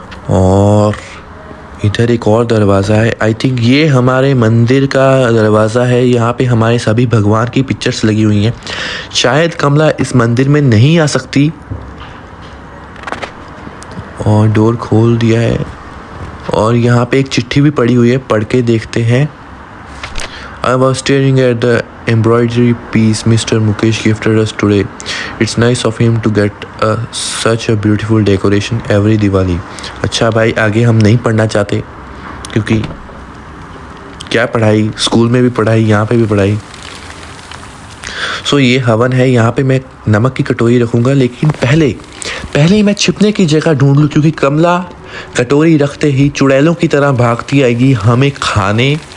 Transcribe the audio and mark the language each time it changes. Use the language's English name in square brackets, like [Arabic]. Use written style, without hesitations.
[Hindi] और इधर एक और दरवाज़ा है, आई थिंक ये हमारे मंदिर का दरवाज़ा है। यहाँ पे हमारे सभी भगवान की पिक्चर्स लगी हुई हैं। शायद कमला इस मंदिर में नहीं आ सकती। और डोर खोल दिया है और यहाँ पे एक चिट्ठी भी पड़ी हुई है, पढ़ के देखते हैं। [English] I was staring at the embroidery piece Mr. Mukesh gifted us today. It's nice of him to get such a beautiful decoration every Diwali. [Hindi] अच्छा भाई आगे हम नहीं पढ़ना चाहते क्योंकि क्या पढ़ाई, स्कूल में भी पढ़ाई, यहाँ पे भी पढ़ाई। सो ये हवन है, यहाँ पे मैं नमक की कटोरी रखूँगा। लेकिन पहले मैं छिपने की जगह ढूंढ लूँ क्योंकि कमला कटोरी रखते ही चुड़ैलों की तरह भागती आएगी हमें खाने।